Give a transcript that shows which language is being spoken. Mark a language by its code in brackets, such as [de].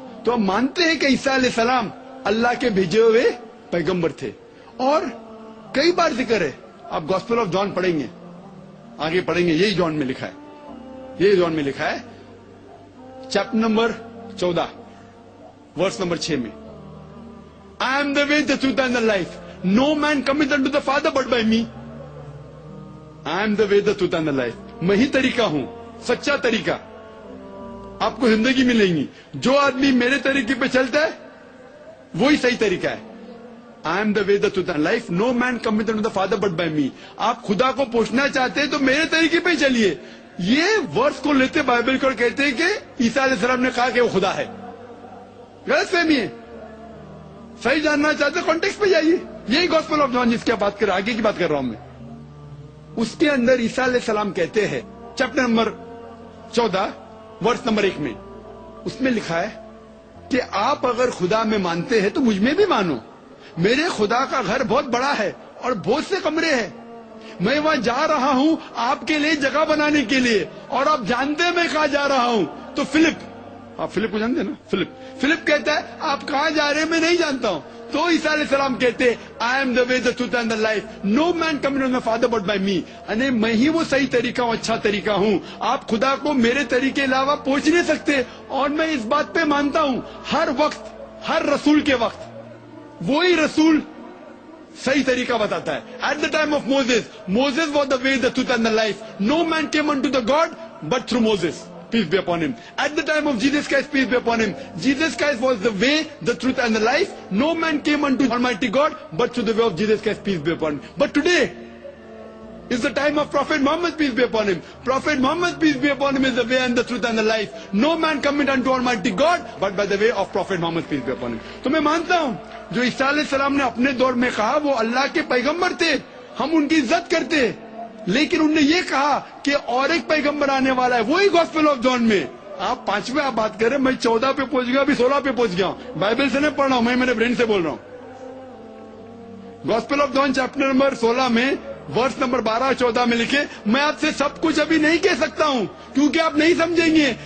[ur] تو ہم مانتے ہیں کہ عیسیٰ علیہ السلام اللہ کے بھیجے ہوئے پیغمبر تھے. اور کئی بار ذکر ہے. آپ گاسپل آف جان پڑھیں گے آگے پڑھیں گے. یہی جان میں لکھا ہے. یہی جان میں لکھا ہے چیپٹر نمبر 14 ورس نمبر 6 میں [en] I am the way, the truth and the life. No man cometh unto the Father but by me. I am the way, the truth and the life. [ur] میں ہی طریقہ ہوں, سچا طریقہ. آپ کو زندگی ملیں گی. جو آدمی میرے طریقے پہ چلتا ہے وہی صحیح طریقہ ہے. [en] I am the way, the truth and life. No man cometh unto the Father but by me. [ur] آپ خدا کو پوچھنا چاہتے ہیں تو میرے طریقے پہ چلیے. یہ ورس کو لیتے بائبل کو کہتے ہیں کہ عیسیٰ علیہ السلام نے کہا کہ وہ خدا ہے. غلط فہمی ہے. صحیح جاننا چاہتے کانٹیکسٹ پہ جائیے. یہی گاسپل آف جان جس کی بات کر رہا آگے کی بات کر رہا ہوں میں. اس کے اندر عیسیٰ علیہ السلام کہتے ہیں چیپٹر نمبر 14 ورس نمبر 1 میں اس میں لکھا ہے کہ آپ اگر خدا میں مانتے ہیں تو مجھ میں بھی مانو. میرے خدا کا گھر بہت بڑا ہے اور بہت سے کمرے ہیں. میں وہاں جا رہا ہوں آپ کے لیے جگہ بنانے کے لیے. اور آپ جانتے ہیں میں کہاں جا رہا ہوں. تو فلپ, آپ فلپ کو جانتے ہیں نا. فلپ کہتا ہے آپ کہاں جا رہے ہیں میں نہیں جانتا ہوں. تو عیسیٰ علیہ السلام کہتے ہیں [en] I am the way, the truth and the life. No man cometh unto the Father but by me. [ur] یعنی میں ہی وہ صحیح طریقہ ہوں, اچھا طریقہ ہوں. آپ خدا کو میرے طریقے علاوہ پہنچ نہیں سکتے. اور میں اس بات پہ مانتا ہوں ہر وقت ہر رسول کے وقت وہی رسول صحیح طریقہ بتاتا ہے. [en] At the time of Moses was the way, the truth and the life. No man came unto the God but through Moses. Peace be upon him. At the time of Jesus Christ, peace be upon him. Jesus Christ was the way, the truth and the life. No man came unto Almighty God but through the way of Jesus Christ, peace be upon him. But today is the time of Prophet Muhammad, peace be upon him. Prophet Muhammad, peace be upon him, is the way and the truth and the life. No man cometh unto Almighty God but by the way of Prophet Muhammad, peace be upon him. [ur] تو میں مانتا ہوں جو عیسیٰ علیہ السلام نے اپنے دور میں کہا وہ اللہ کے پیغمبر تھے. ہم ان کی عزت کرتے. لیکن انہوں نے یہ کہا کہ اور ایک پیغمبر آنے والا ہے. وہی گاسپل آف جان میں آپ 5ویں آپ بات کر رہے ہیں. میں 14 پہ پہنچ گیا, ابھی 16 پہ پہنچ گیا ہوں. بائبل سے نہیں پڑھ رہا ہوں میں, میرے برین سے بول رہا ہوں. Gospel of John chapter number 16 میں ورس نمبر 12 اور 14 میں لکھے میں آپ سے سب کچھ ابھی نہیں کہہ سکتا ہوں کیونکہ آپ نہیں سمجھیں گے.